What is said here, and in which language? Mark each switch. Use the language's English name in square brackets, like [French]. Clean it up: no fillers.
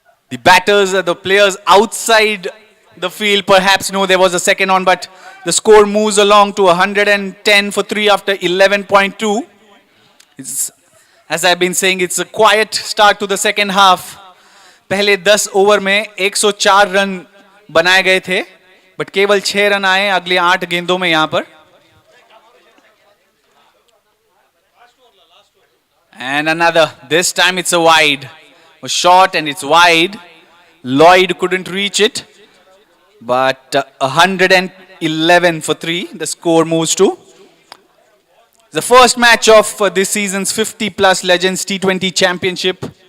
[English] The batters, the players outside the field perhaps know there was a second on, but the score moves along to 110 for 3 after 11.2. As I've been saying, it's a quiet start to the second half. [Hindi] पहले 10 over में 104 run बनाए गए थे, but केवल 6 run आए अगले 8 गेंदों में यहां पर. [English] And another, this time it's a wide. A short and it's wide. Lloyd couldn't reach it. But 111 for 3, the score moves to. The first match of this season's 50 plus Legends T20 Championship.